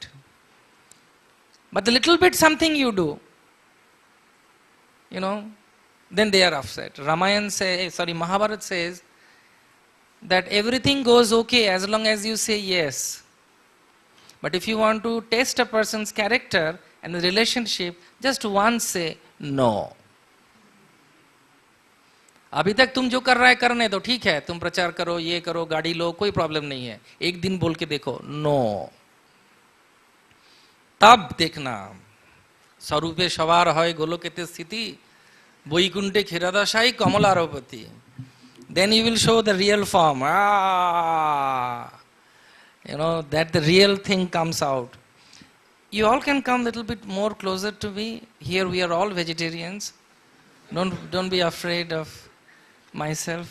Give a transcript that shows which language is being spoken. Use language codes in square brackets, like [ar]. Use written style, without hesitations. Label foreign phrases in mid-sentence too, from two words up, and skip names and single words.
[en] But the little bit something you do, then they are upset. Mahabharata says that everything goes okay as long as you say yes. But if you want to test a person's character and the relationship, just once say no. [hi] अभी तक तुम जो कर रहा है करने दो, ठीक है, तुम प्रचार करो, ये करो, गाड़ी लो, कोई प्रॉब्लम नहीं है. एक दिन बोल के देखो नो, तब देखना [bn] স্বরূপে সবার হয় গোলকেতে স্থিতি বৈকুণ্ঠে ক্ষীরদাসাই কমলারপতি. [en] Then you will show the real form. That the real thing comes out. You all can come a little bit more closer to me. Here we are all vegetarians. Don't be afraid of myself.